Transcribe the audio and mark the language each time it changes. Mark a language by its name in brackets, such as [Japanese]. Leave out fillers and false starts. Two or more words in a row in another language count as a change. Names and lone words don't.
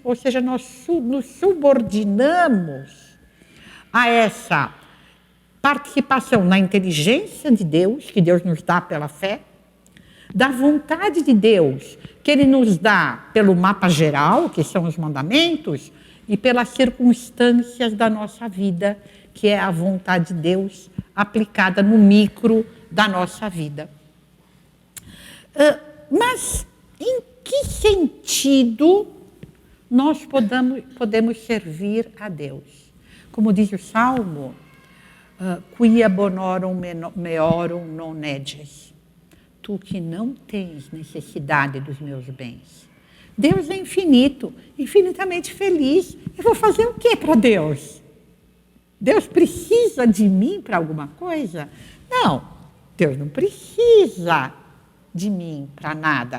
[Portuguese] ou seja, nós nos subordinamos a essa participação na inteligência de Deus, que Deus nos dá pela fé, da vontade de Deus, que Ele nos dá pelo mapa geral, que são os mandamentos, e pelas circunstâncias da nossa vida, que é a vontade de Deus aplicada no micro da nossa vida. Mas em que sentido nós podemos servir a Deus? Como diz o Salmo, [Latin] quia bonorum meorum non neges. [Portuguese] Tu que não tens necessidade dos meus bens. Deus é infinito, infinitamente feliz. Eu vou fazer o quê para Deus? Deus precisa de mim para alguma coisa? Não, Deus não precisa de mim para nada.